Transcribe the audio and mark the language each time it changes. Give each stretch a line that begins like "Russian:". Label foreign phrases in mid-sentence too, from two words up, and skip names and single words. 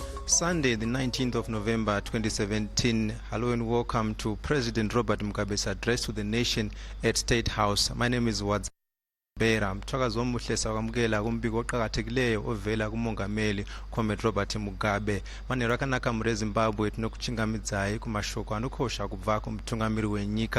English: Sunday, the 19th of November 2017. Hello and welcome to President Robert Mugabe's address to the nation at State House. My name is Bera.
North Ndebele: Mthakazo omuhle sakwamukela kumbiko oqhakathekileyo ovela kumongameli Comrade Robert Mugabe.
Shona: Manero akanaka muri Zimbabwe tinokuchingamidzayi kumashokano kosha kubva kumtungamiri wenyika.